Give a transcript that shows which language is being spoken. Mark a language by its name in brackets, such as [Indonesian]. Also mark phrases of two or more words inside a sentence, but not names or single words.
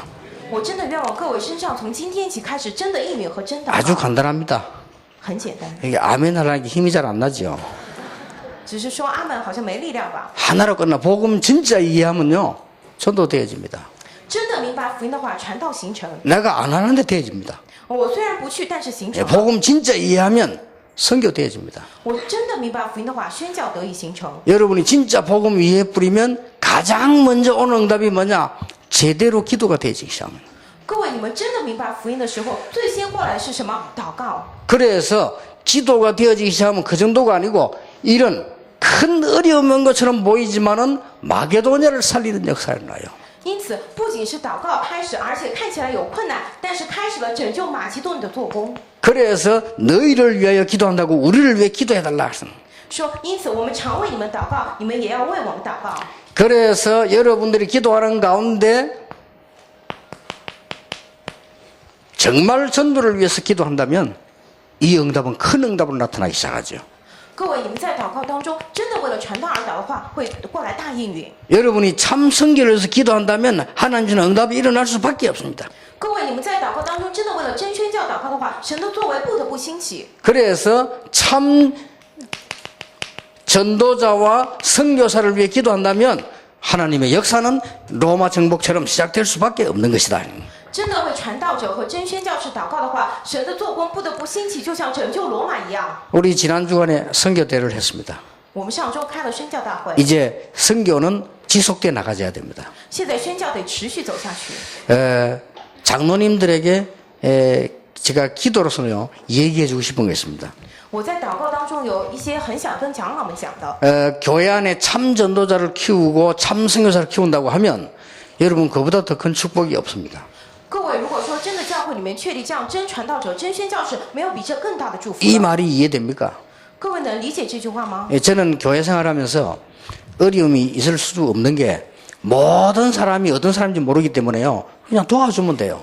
[Chinese] 我真的愿望各位身上从今天起开始真的应允和真祷 [Korean] 아주 [Chinese] 告， [Korean] 간단합니다. [Chinese] 很简单， [Korean] 이게 아멘 하라는 게 힘이 잘 안 나죠. [Chinese] 只是说阿门好像没力量吧。 [Korean] 하나로 끝나 복음 진짜 이해하면요 전도되어집니다. [Chinese] 真的明白福音的话，传道形成。 [Korean] 내가 안 하는데 되어집니다. [Chinese] 我虽然不去，但是形成了。 [Korean] 복음 진짜 이해하면 선교되어집니다. [Chinese] 我真的明白福音的话，宣教得以形成。 [Korean] 여러분이 진짜 복음 이해해 뿌리면 가장 먼저 오는 응답이 뭐냐? 제대로 기도가 되어지기 시작합니다. [Chinese] 各位，你们真的明白福音的时候，最先过来的是什么？祷告。 [Korean] 그래서 기도가 되어지기 시작하면 그 정도가 아니고 이런 큰 어려운 것처럼 보이지만은 마게도냐를 살리는 역사가 나요. [Chinese] 因此，不仅是祷告开始，而且看起来有困难，但是开始了拯救马其顿的做工。 [Korean] 그래서 너희를 위하여 기도한다고 우리를 위해 기도해달라. [Chinese] 说，因此我们常为你们祷告，你们也要为我们祷告。 [Korean] 그래서 여러분들이 기도하는 가운데 정말 전도를 위해서 기도한다면 이 응답은 큰 응답으로 나타나기 시작하죠. [Chinese] 各位，你们在祷告当中真的为了传道而祷的话，会过来大应允。 [Korean] 여러분이 참 선교를 위해서 기도한다면 하나님 주는 응답이 일어날 수밖에 없습니다. [Chinese] 各位，你们在祷告当中真的为了真宣教祷告的话，神的作为不得不兴起。 [Korean] 그래서 참 전도자와 선교사를 위해 기도한다면 하나님의 역사는 로마 정복처럼 시작될 수밖에 없는 것이다. [Chinese] 真的为传道者和真宣教士祷告的话，神的做工不得不兴起，就像拯救罗马一样。 [Korean] 우리 지난 주간에 선교대를 했습니다. [Chinese] 我们上周开了宣教大会， [Korean] 이제 선교는 지속돼 나가져야 됩니다. [Chinese] 现在宣教得持续走下去。 [Korean] 장로님들에게 제가 기도로서는요 얘기해주고 싶은 게 있습니다. [Chinese] 我在祷告当中有一些很想跟长老们讲的。 [Korean] 교회 안에 참 전도자를 키우고 참 선교사를 키운다고 하면 여러분 그보다 더 큰 축복이 없습니다. [Chinese] 各位，如果说真的教会里面确立这样真传道者、真宣教士，没有比这更大的祝福 [Korean] 이 [Chinese] 了。 [Korean] 말이 이해됩니까? [Chinese] 各位能理解这句话吗？ [Korean] 예, 저는 교회 생활하면서 어려움이 있을 수 없는 게 모든 사람이 어떤 사람인지 모르기 때문에요. 그냥 도와주면 돼요.